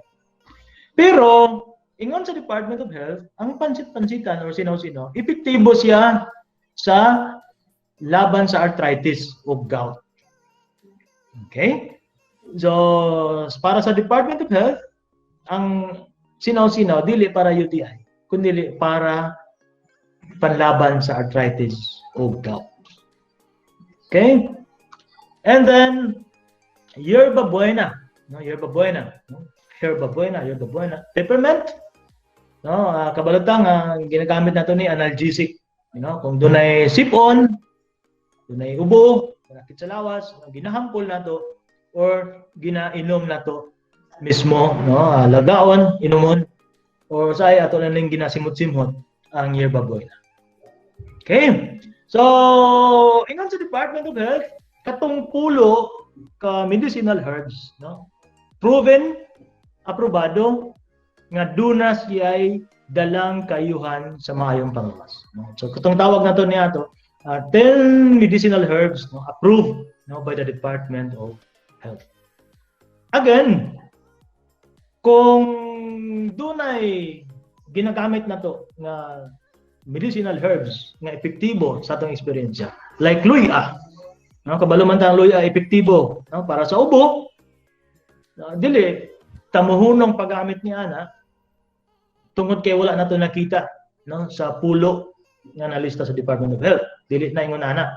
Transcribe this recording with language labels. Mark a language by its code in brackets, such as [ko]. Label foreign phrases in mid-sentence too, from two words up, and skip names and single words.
[ceb] Pero ingon sa Department of Health, ang pansit-pansitan or sinaw-sinaw, epektibo siya sa laban sa arthritis o gout. Okay? So, para sa Department of Health, ang sinaw-sinaw, dili para UTI, kundi para panlaban sa arthritis o gout. [en] Okay? And then, [ceb] yerba buena. No, yerba buena. No? Yerba buena. Peppermint. No, kabalutang ginagamit nato ni analgesic. [en] You know, [ceb] kung doon ay sipon, doon ay ubo, sakit sa lawas, ginahampol nato or ginainom nato mismo, no, lagaon, inumon, or sa ay ato na ning ginasimot-simot ang yerba buena. Okay? So, ingon sa Department of Health, katong pulo ka [en] medicinal herbs, [ceb] no, proven, aprobado, nga duna siya'y dalang kayuhan sa maayong panglawas. No? So, katong tawag na to niya to, 10 [en] medicinal herbs, [ceb] no, approved, no, by the Department of Health. Again, kung dunay ginagamit na to nga [en] medicinal herbs [ceb] nga epektibo sa atong eksperyensya, like luya, no, kabalo man tang luya epektibo, no, para sa ubo, no, dili tamuhunong paggamit ni ana tungod kay wala nato nakita, no, sa pulo nga nalista sa Department of Health, dili na ingon ana.